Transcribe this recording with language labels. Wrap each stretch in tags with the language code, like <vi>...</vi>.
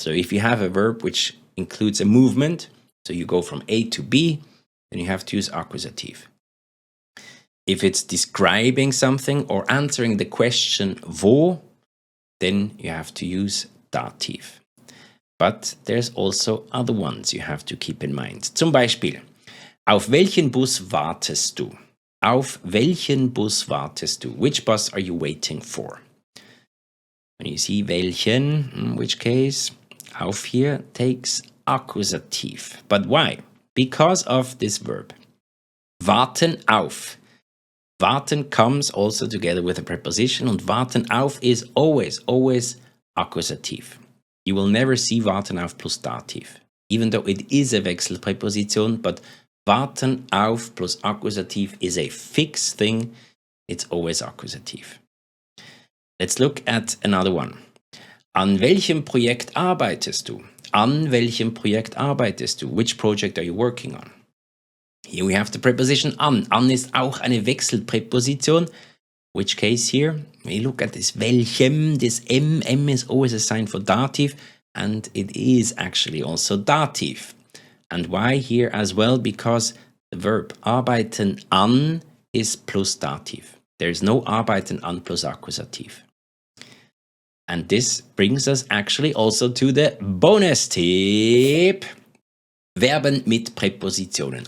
<en>So if you have a verb which includes a movement, so you go from A to B, then you have to use Akkusativ. If it's describing something or answering the question wo, then you have to use Dativ. But there's also other ones you have to keep in mind.</en> <de>Zum Beispiel, auf welchen Bus wartest du? Auf welchen Bus wartest du?</de> <en>Which bus are you waiting for? When you see welchen, in which case, auf here takes Akkusativ. But why? Because of this verb. Warten auf. Warten comes also together with a preposition, and warten auf is always Akkusativ. You will never see warten auf plus Dativ. Even though it is a Wechselpräposition, but warten auf plus Akkusativ is a fixed thing. It's always Akkusativ. Let's look at another one.</en> <de>An welchem Projekt arbeitest du? An welchem Projekt arbeitest du?</de> <en>Which project are you working on? Here we have the preposition an.</en> <de>An ist auch eine Wechselpräposition.</de> <en>Which case here? We look at this welchem, this M is always a sign for Dativ, and it is actually also Dativ. And why here as well? Because the verb arbeiten an is plus Dativ. There is no arbeiten an plus Akkusativ. And this brings us actually also to the bonus tip.</en> <de>Verben mit Präpositionen.</de>